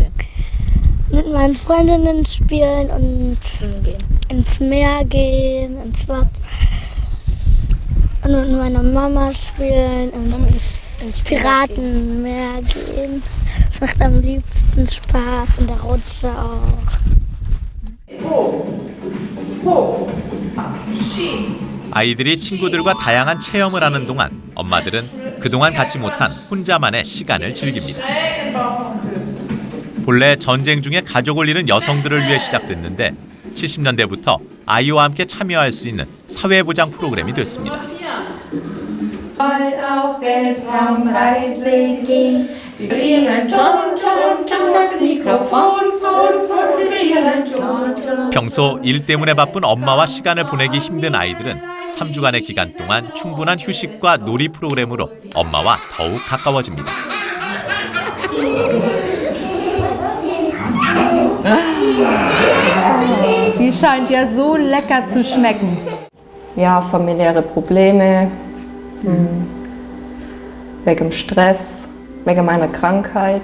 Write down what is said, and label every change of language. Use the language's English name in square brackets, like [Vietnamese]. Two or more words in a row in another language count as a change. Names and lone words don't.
[German] Mit meinen Freundinnen spielen und ins Meer gehen, ins Bad. Und mit meiner Mama spielen und ins Piratenmeer gehen. Das macht am liebsten Spaß und der Rutsche auch. [Korean] 아이들이 친구들과 다양한 체험을 하는 동안 엄마들은 그동안 갖지 못한 혼자만의 시간을 즐깁니다. 본래 전쟁 중에 가족을 잃은 여성들을 위해 시작됐는데 70년대부터 아이와 함께 참여할 수 있는 사회보장 프로그램이 됐습니다. [German] Bald auf Weltraumreise gehen. Sie vibrieren, Ton, Ton, Ton, das Mikrofon, vibrieren, Ton, Ton. [Korean] 평소 일 때문에 바쁜 엄마와 시간을 보내기 힘든 아이들은 3주간의 기간 동안 충분한 휴식과 놀이 프로그램으로 엄마와 더욱 가까워집니다. [German] Die scheint ja so lecker zu schmecken. Ja, familiäre Probleme, wegen Stress, wegen meiner Krankheit.